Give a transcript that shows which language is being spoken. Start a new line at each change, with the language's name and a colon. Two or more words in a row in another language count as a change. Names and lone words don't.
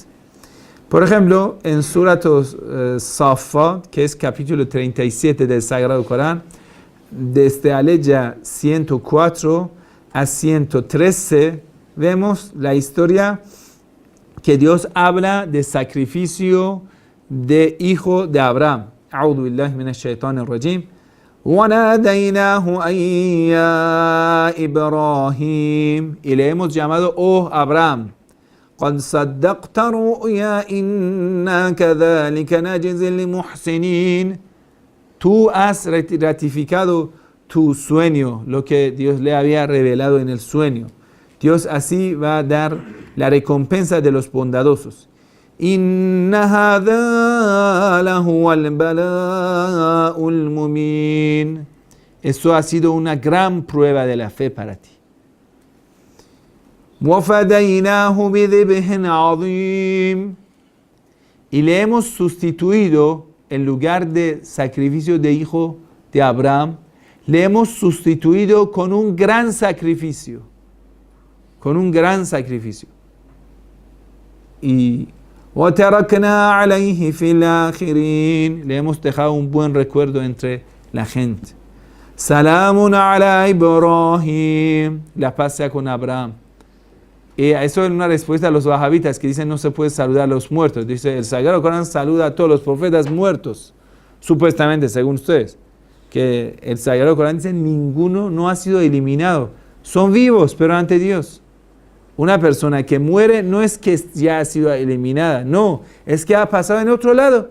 Spanish: Por ejemplo, en Surat Safat, que es capítulo 37 del Sagrado Corán, desde aleya 104 a 113, vemos la historia que Dios habla de sacrificio de hijo de Abraham.
Arabic: أعوذ بالله من الشيطان الرجيم. وَنَادَيْنَاهُ أَن يَا إِبْرَاهِيمُ.
Spanish: Y le hemos llamado, oh Abraham,
Arabic: قَدْ صَدَّقْتَ رُؤْيَا إِنَّا كَذَلِكَ نَجْزِي الْمُحْسِنِينَ.
Spanish: Tú has ratificado tu sueño, lo que Dios le había revelado en el sueño. Dios así va a dar la recompensa de los bondadosos.
Arabic: إِنَّ هَذَا لَهُوَ الْبَلَاءُ الْمُبِينُ.
Spanish: Eso ha sido una gran prueba de la fe para ti.
Arabic: وَفَدَيْنَاهُ بِذِبْحٍ عَظِيمٍ.
Spanish: Y le hemos sustituido, en lugar de sacrificio de hijo de Abraham, le hemos sustituido con un gran sacrificio. Con un gran sacrificio.
Arabic: Y وَتَرَكْنَا عَلَيْهِ فِي الْآخِرِينَ.
Spanish: Le hemos dejado un buen recuerdo entre la gente.
Arabic: سَلَامٌ عَلَى إِبْرَاهِيمَ.
Spanish: La paz sea con Abraham. Y eso es una respuesta a los wahabitas que dicen no se puede saludar a los muertos. Dice, el Sagrado Corán saluda a todos los profetas muertos. Supuestamente, según ustedes. Que el Sagrado Corán dice, ninguno no ha sido eliminado. Son vivos, pero ante Dios. Una persona que muere no es que ya ha sido eliminada, no, es que ha pasado en otro lado.